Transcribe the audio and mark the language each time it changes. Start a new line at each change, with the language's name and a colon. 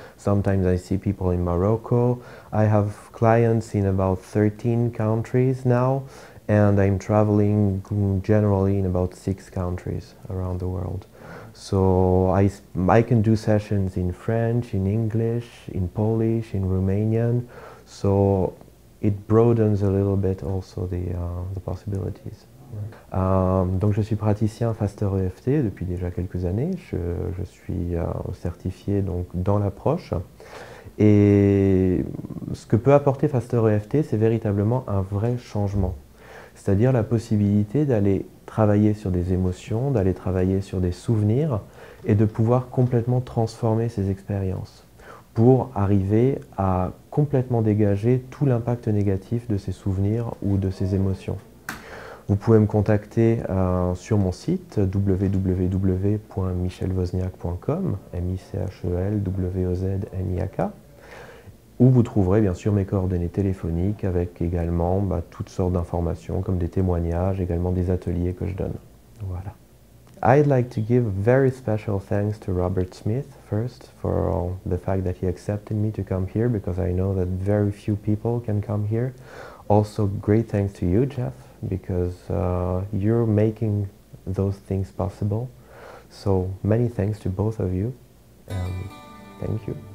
English: Sometimes I see people in Morocco. I have clients in about 13 countries now, and I'm traveling generally in about 6 countries around the world. So I can do sessions in French, in English, in Polish, in Romanian. So it broadens a little bit also the possibilities.
French: Donc je suis praticien FasterEFT depuis déjà quelques années. Je suis certifié donc dans l'approche. Et ce que peut apporter FasterEFT, c'est véritablement un vrai changement. C'est-à-dire la possibilité d'aller travailler sur des émotions, d'aller travailler sur des souvenirs et de pouvoir complètement transformer ces expériences pour arriver à complètement dégager tout l'impact négatif de ces souvenirs ou de ces émotions. Vous pouvez me contacter sur mon site www.michelwozniak.com, MICHELWOZNIAK, où vous trouverez bien sûr mes coordonnées téléphoniques avec également toutes sortes d'informations comme des témoignages, également des ateliers que je donne. Voilà.
English: I'd like to give very special thanks to Robert Smith first for the fact that he accepted me to come here, because I know that very few people can come here. Also great thanks to you, Jeff, because you're making those things possible. So many thanks to both of you, and thank you.